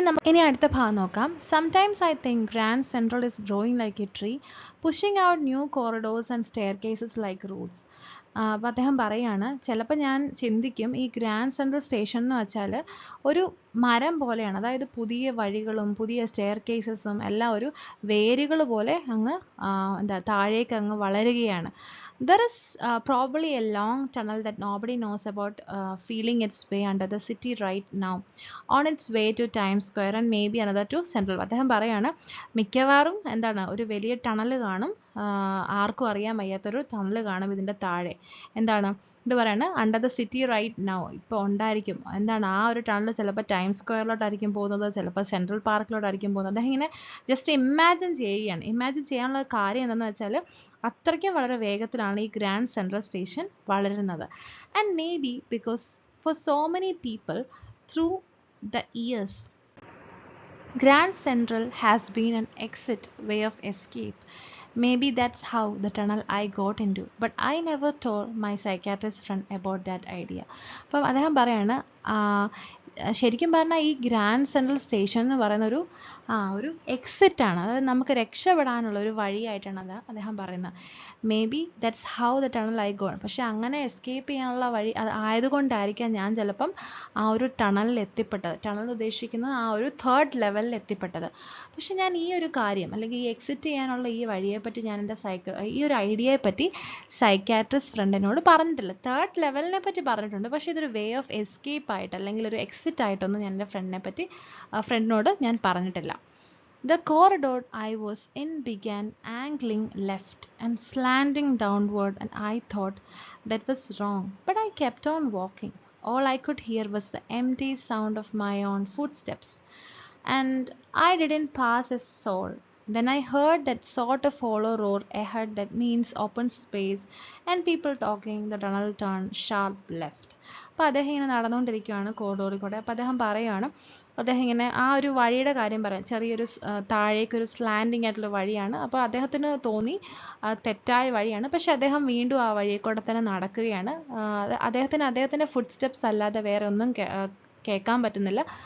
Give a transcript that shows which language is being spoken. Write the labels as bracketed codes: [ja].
[ml] ഇനി അടുത്ത ഭാഗം നോക്കാം. [en] Sometimes I think Grand Central is growing like a tree, pushing out new corridors and staircases like roots. [ml] അപ്പോൾ അദ്ദേഹം പറയാണ്, ചിലപ്പോൾ ഞാൻ ചിന്തിക്കും ഈ ഗ്രാൻഡ് സെൻട്രൽ സ്റ്റേഷൻ എന്ന് വെച്ചാൽ ഒരു മരം പോലെയാണ്. അതായത് പുതിയ വഴികളും പുതിയ സ്റ്റെയർ കേസസും എല്ലാം ഒരു വേരുകൾ പോലെ അങ്ങ് താഴേക്ക് അങ്ങ് വളരുകയാണ്. [en] There is probably a long tunnel that nobody knows about, feeling its way under the city right now, on its way to Times Square and maybe another to Central. [ml] അദ്ദേഹം പറയാണ്, മിക്കവാറും ഒരു വലിയ ടണൽ കാണും, ആർക്കും അറിയാൻ വയ്യാത്തൊരു ടണൽ കാണും ഇതിൻ്റെ താഴെ. ഇത് പറയാണ് [en] under the city right now, [ml] ഇപ്പോൾ ഉണ്ടായിരിക്കും. ആ ഒരു ടണൽ ചിലപ്പോൾ ടൈം സ്ക്വയറിലോട്ടായിരിക്കും പോകുന്നത്, ചിലപ്പോൾ സെൻട്രൽ പാർക്കിലോട്ടായിരിക്കും പോകുന്നത്. അദ്ദേഹം ഇങ്ങനെ ജസ്റ്റ് ഇമാജിൻ ചെയ്യുകയാണ്. ഇമാജിൻ ചെയ്യാനുള്ള കാര്യം എന്താണെന്ന് വെച്ചാൽ അത്രയ്ക്കും വളരെ വേഗത്തിലാണ് ഈ ഗ്രാൻഡ് സെൻട്രൽ സ്റ്റേഷൻ വളരുന്നത്. And may be because four so many people through [en] the years, Grand Central has been an exit way of escape. Maybe that's how the tunnel I got into, but I never told my psychiatrist friend about that idea. [ml] അപ്പം അദ്ദേഹം പറയാണ്, ശരിക്കും പറഞ്ഞാൽ ഈ grand central station എന്ന് പറയുന്ന ഒരു exit ആണ്. അതായത് നമുക്ക് രക്ഷപ്പെടാനുള്ള ഒരു വഴിയായിട്ടാണ് അത് അദ്ദേഹം പറയുന്നത്. [en] Maybe that's how the tunnel I gone. [ml] പക്ഷെ അങ്ങനെ എസ്കേപ്പ് ചെയ്യാനുള്ള വഴി അത് ആയതുകൊണ്ടായിരിക്കാം ഞാൻ ചിലപ്പം ആ ഒരു ടണലിൽ എത്തിപ്പെട്ടത്. ടണൽ ഉദ്ദേശിക്കുന്നത് ആ ഒരു 3rd ലെവലിൽ എത്തിപ്പെട്ടത്. പക്ഷെ ഞാൻ ഈ ഒരു കാര്യം അല്ലെങ്കിൽ ഈ എക്സിറ്റ് ചെയ്യാനുള്ള ഈ വഴിയെപ്പറ്റി ഞാൻ എൻ്റെ ഈ ഒരു ഐഡിയയെപ്പറ്റി സൈക്കാട്രിസ്റ്റ് ഫ്രണ്ടിനോട് പറഞ്ഞിട്ടില്ല. 3rd ലെവലിനെ പറ്റി പറഞ്ഞിട്ടുണ്ട്, പക്ഷേ ഇതൊരു [en] way of escape [ml] ആയിട്ട് അല്ലെങ്കിൽ ഒരു എക്സിറ്റ് ആയിട്ടൊന്നും ഞാൻ എൻ്റെ ഫ്രണ്ടിനോട് ഞാൻ പറഞ്ഞിട്ടില്ല. [en] The corridor I was in began angling left and slanting downward, and I thought that was wrong, but I kept on walking. All I could hear was the empty sound of my own footsteps, and I didn't pass a soul. Then I heard that sort of hollow roar ahead that means open space and people talking. The tunnel turned sharp left. [ml] അപ്പോൾ അദ്ദേഹം ഇങ്ങനെ നടന്നുകൊണ്ടിരിക്കുകയാണ് കോറിഡോറിൽ കൂടെ. അപ്പോൾ അദ്ദേഹം പറയുകയാണ്, അദ്ദേഹം ഇങ്ങനെ ആ ഒരു വഴിയുടെ കാര്യം പറയാം. ചെറിയൊരു താഴേക്കൊരു സ്ലാൻഡിങ് ആയിട്ടുള്ള വഴിയാണ്. അപ്പോൾ അദ്ദേഹത്തിന് തോന്നി തെറ്റായ വഴിയാണ്. പക്ഷെ അദ്ദേഹം വീണ്ടും ആ വഴിയിൽ കൂടെ തന്നെ നടക്കുകയാണ്. അദ്ദേഹത്തിൻ്റെ ഫുട് സ്റ്റെപ്സ് അല്ലാതെ വേറെ ഒന്നും കേൾക്കാൻ പറ്റുന്നില്ല.